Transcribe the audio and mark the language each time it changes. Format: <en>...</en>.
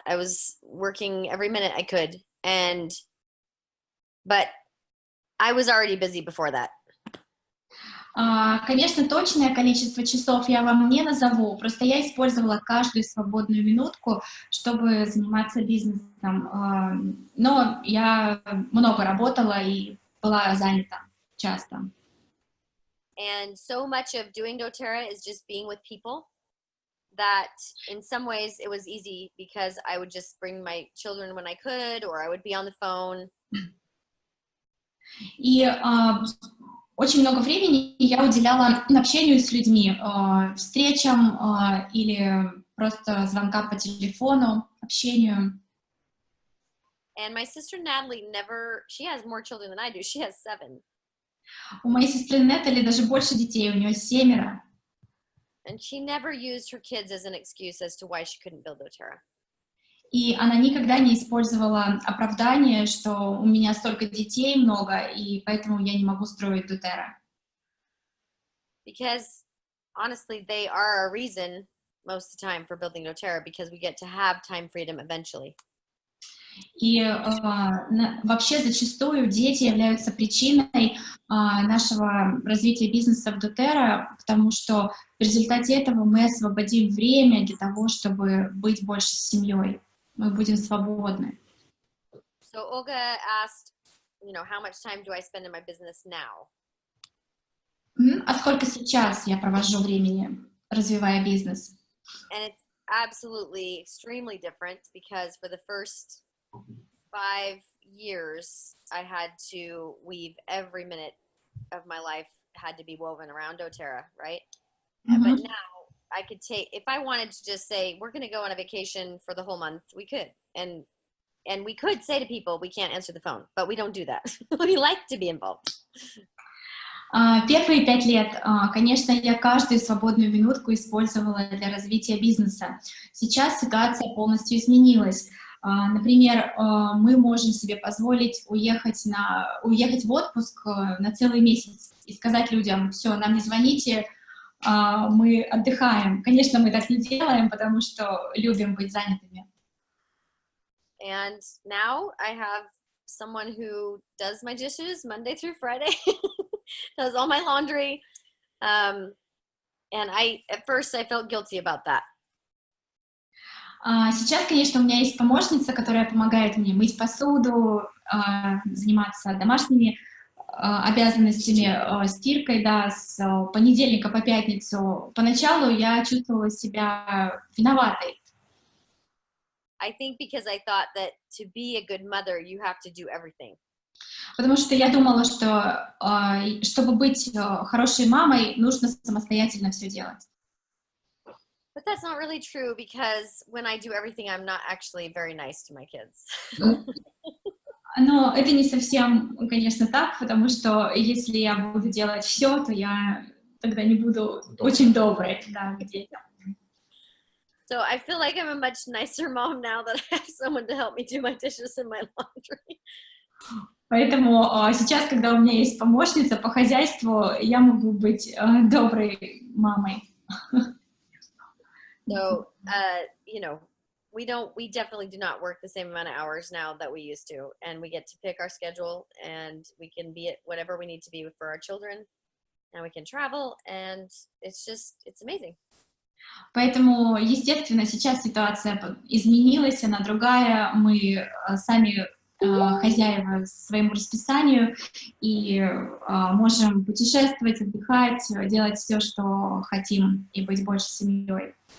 <en>I was working every minute I could, but I was already busy before that.</en> <ru>Конечно, точное количество часов я вам не назову, просто я использовала каждую свободную минутку, чтобы заниматься бизнесом, но я много работала и была занята часто.</ru> <en>And so much of doing doTERRA is just being with people that in some ways it was easy because I would just bring my children when I could, or I would be on the phone.</en> <ru>И очень много времени я уделяла общению с людьми, встречам или просто звонкам по телефону, общению.</ru> <en>And my sister Natalie she has more children than I do. She has 7.</en> <ru>У моей сестры Нетали даже больше детей, у нее 7.</ru> <en>And she never used her kids as an excuse as to why she couldn't build doTERRA.</en> <ru>И она никогда не использовала оправдание, что у меня столько детей много, и поэтому я не могу строить doTERRA.</ru> <en>Because, honestly, they are a reason most of the time for building doTERRA, because we get to have time freedom eventually.</en> <ru>И вообще зачастую дети являются причиной нашего развития бизнеса в doTERRA, потому что в результате этого мы освободим время для того, чтобы быть больше с семьей. Мы будем свободны.</ru> <en>So Olga asked, how much time do I spend in my business now?</en> <ru>А сколько сейчас я провожу времени, развивая бизнес?</ru> <en>And it's absolutely extremely different because for the first 5 years, I had to weave every minute of my life had to be woven around doTERRA, right? Mm-hmm. But now I could if I wanted to just say, we're going to go on a vacation for the whole month, we could. And we could say to people, we can't answer the phone, but we don't do that. We like to be involved.</en> <ru>Первые 5 лет, конечно, я каждую свободную минутку использовала для развития бизнеса. Сейчас ситуация полностью изменилась. Например, мы можем себе позволить уехать в отпуск на целый месяц и сказать людям: все, нам не звоните, мы отдыхаем. Конечно, мы так не делаем, потому что любим быть занятыми.</ru> <en>And now I have someone who does my dishes Monday through Friday, does all my laundry, and at first I felt guilty about that.</en> <ru>Сейчас, конечно, у меня есть помощница, которая помогает мне мыть посуду, заниматься домашними обязанностями, стиркой, да, с понедельника по пятницу. Поначалу я чувствовала себя виноватой.</ru> <en>I think because I thought that to be a good mother, you have to do everything.</en> <ru>Потому что я думала, что чтобы быть хорошей мамой, нужно самостоятельно все делать.</ru> <en>But that's not really true because when I do everything, I'm not actually very nice to my kids.</en> <ru>Но это не совсем, конечно, так, потому что если я буду делать все, то я тогда не буду очень доброй, да, к детям.</ru> <en>So I feel like I'm a much nicer mom now that I have someone to help me do my dishes and my laundry.</en> <ru>Поэтому сейчас, когда у меня есть помощница по хозяйству, я могу быть доброй мамой.</ru> <en>So, you know, we definitely do not work the same amount of hours now that we used to, and we get to pick our schedule, and we can be at whatever we need to be for our children, and we can travel, and it's amazing.</en> <ru>Поэтому, естественно, сейчас ситуация изменилась, она другая, мы сами хозяева своему расписанию и можем путешествовать, отдыхать, делать все, что хотим, и быть больше семьей.</ru>